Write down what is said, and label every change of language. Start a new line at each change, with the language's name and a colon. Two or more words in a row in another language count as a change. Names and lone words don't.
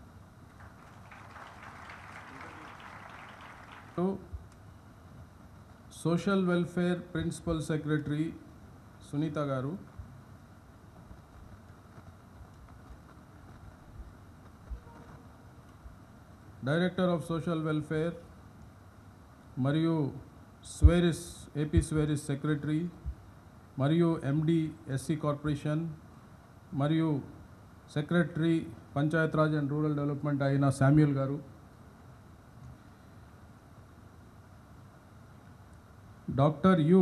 English: Social Welfare Principal Secretary Sunita Garu, Director of Social Welfare Mariu Sweris, AP Sweris Secretary Mariu MD SC Corporation Mariu Secretary Panchayat Raj and Rural Development Aina Samuel Garu, Dr. U.